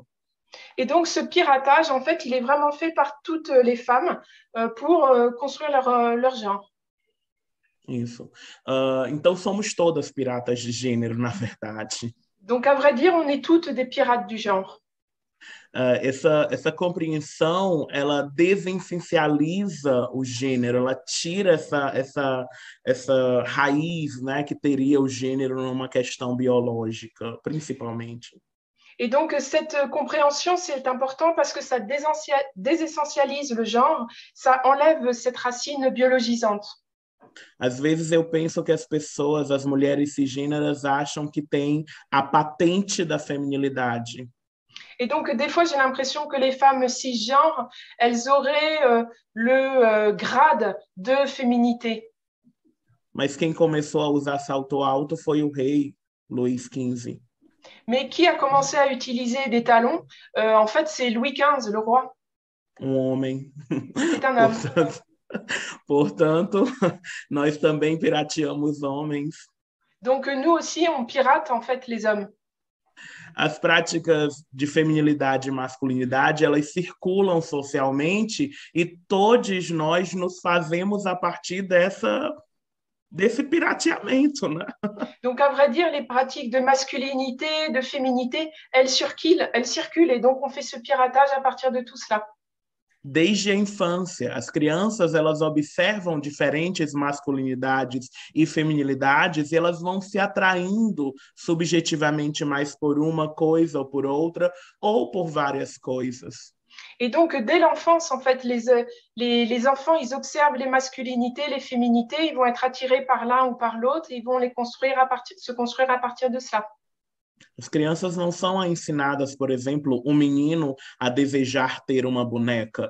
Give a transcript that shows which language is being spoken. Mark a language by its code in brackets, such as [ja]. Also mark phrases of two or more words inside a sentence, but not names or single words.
[fr] Et donc, ce piratage, en fait, il est vraiment fait par toutes les femmes pour construire leur genre. [pt] Isso. Então, somos todas piratas de gênero, na verdade. [fr] Donc, à vrai dire, on est toutes des pirates du genre. [pt] Essa compreensão, ela desessencializa o gênero, ela tira essa raiz, né, que teria o gênero numa questão biológica, principalmente. [fr] Et donc, cette compréhension, c'est important parce que ça désessentialise le genre, ça enlève cette racine biologisante. [pt] Às vezes eu penso que as pessoas, as mulheres cisgêneras, acham que têm a patente da feminilidade. [fr] Et donc, des fois, j'ai l'impression que les femmes cisgenres, elles auraient le grade de féminité. [pt] Mas quem começou a usar salto alto foi o rei Luís XV. [fr] Mais qui a commencé à utiliser des talons? En fait, c'est Louis XV, le roi. [pt] Homem. [fr] C'est un homme. [pt] Portanto, nós também pirateamos homens. [fr] Donc, nous aussi, on pirate, en fait, les hommes. [pt] As práticas de feminilidade e masculinidade, elas circulam socialmente e todos nós nos fazemos a partir desse pirateamento, né? [fr] Donc, à vrai dire, les pratiques de masculinité, de féminité, elles circulent et donc on fait ce piratage à partir de tout cela. [pt] Desde a infância, as crianças elas observam diferentes masculinidades e feminilidades e elas vão se atraindo subjetivamente mais por uma coisa ou por outra ou por várias coisas. [fr] Et donc, dès l'enfance, en fait, les enfants, ils observent les masculinités, les féminités, ils vont être attirés par l'un ou par l'autre, et ils vont se construire à partir de cela. [pt] As crianças não são ensinadas, por exemplo, um menino a desejar ter uma boneca.